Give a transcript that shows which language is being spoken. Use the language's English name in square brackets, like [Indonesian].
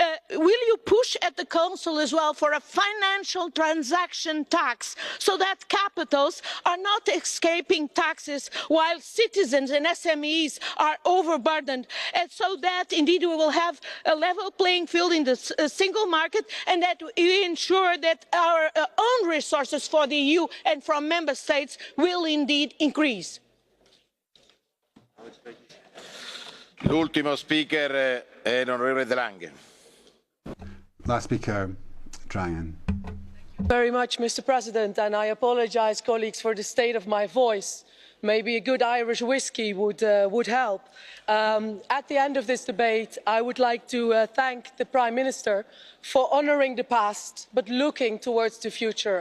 [English] Will you push at the Council as well for a financial transaction tax so that capitals are not escaping taxes while citizens and SMEs are overburdened, and so that indeed we will have a level playing field in the single market and that we ensure that our own resources for the EU and from member states will indeed increase? [Italian] L'ultimo speaker è l'onorevole De Lange. [English] Last speaker, Dragan. Very much, Mr. President, and I apologise, colleagues, for the state of my voice. Maybe a good Irish whiskey would help. At the end of this debate, I would like to thank the Prime Minister for honouring the past, but looking towards the future.